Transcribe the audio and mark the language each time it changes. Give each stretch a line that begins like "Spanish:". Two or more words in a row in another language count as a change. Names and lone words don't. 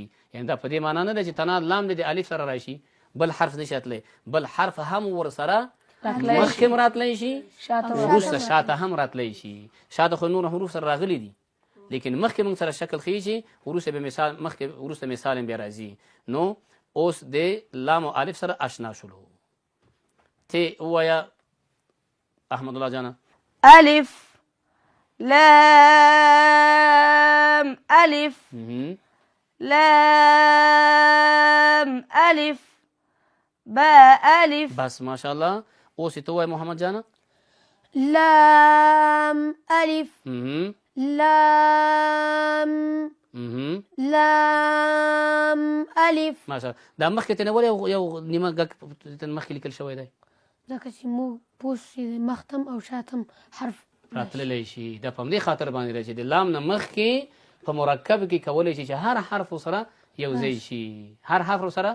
Pashto: یعنې دا په دې معنا نه ده چې تنها لام د الف سره راشي، بل حرف نشي تللی، بل حرف هم ورسره مخکې هم راتلی شي، وروسته شاته هم راتلی شي. شاته خو نور حروف سره راغلي دي، لیکن مخکې موږ سره شکل خیږي، وروسته به مثال مخکې وروسته مثال بیا راځي. نو اوس د لام او الف سره اشنا شولو. ته ووایه احمد الله جانه.
Arabic: ألف لام ألف لام ألف باء ألف. بس ما شاء الله.
Pashto: اوس ته وای محمد جانه.
Arabic: لام ألف لام لام ألف. ما شاء الله.
Pashto: دا مخکې ته نه ولې یو نیمه ګک مخکې لیکل شوی دی؟ ځکه چې موږ پوه شو چې مختم او شاتم حرف راتللی شي. دا په همدې خاطر باندې دی چې د لام نه مخکې په مرکب کې کولی شي چې هر حرف سره یو ځای شي، هر حرف سره